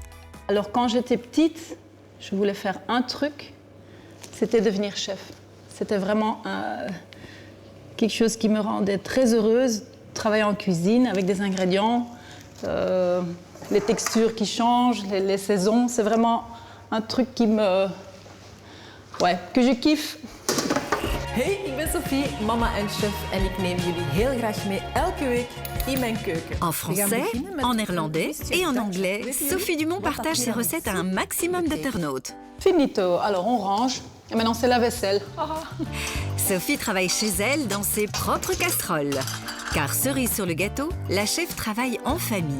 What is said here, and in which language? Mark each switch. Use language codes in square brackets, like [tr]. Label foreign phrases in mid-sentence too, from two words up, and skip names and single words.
[fr] Alors quand j'étais petite, je voulais faire un truc, c'était devenir chef. C'était vraiment quelque chose qui me rendait très heureuse, travailler en cuisine avec des ingrédients, les textures qui changent, les saisons. C'est vraiment un truc qui que je kiffe. [nl] Hey, ik ben Sophie, mama en chef en ik neem jullie heel graag mee elke week in mijn keuken. [fr] En français, en néerlandais et en anglais, Sophie Dumont partage ses recettes à un maximum d'internautes. Finito. Alors on range. Et maintenant c'est la vaisselle. Sophie travaille chez elle dans ses propres casseroles. Car cerise sur le gâteau, la chef travaille en famille.